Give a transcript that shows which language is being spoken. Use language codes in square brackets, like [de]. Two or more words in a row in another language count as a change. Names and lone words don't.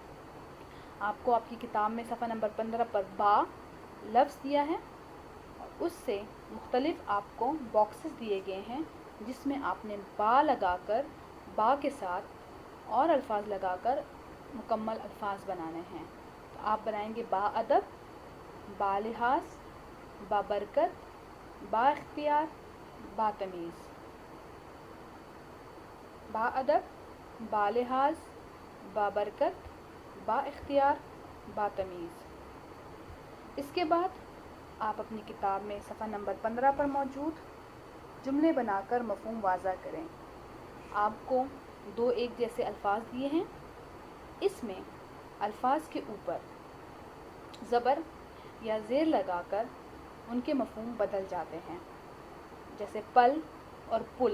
[ur] آپ کو آپ کی کتاب میں صفحہ نمبر 15 پر با لفظ دیا ہے اور اس سے مختلف آپ کو باکسز دیے گئے ہیں جس میں آپ نے با لگا کر با کے ساتھ اور الفاظ لگا کر مکمل الفاظ بنانے ہیں۔ تو آپ بنائیں گے با ادب، با لحاظ، با برکت، با اختیار، با تمیز۔ با ادب، با لحاظ، با برکت، با اختیار، با تمیز۔ اس کے بعد آپ اپنی کتاب میں صفحہ نمبر 15 پر موجود جملے بنا کر مفہوم واضح کریں۔ آپ کو 2 ایک جیسے الفاظ دیے ہیں۔ اس میں الفاظ کے اوپر زبر یا زیر لگا کر ان کے مفہوم بدل جاتے ہیں، جیسے پل اور پل۔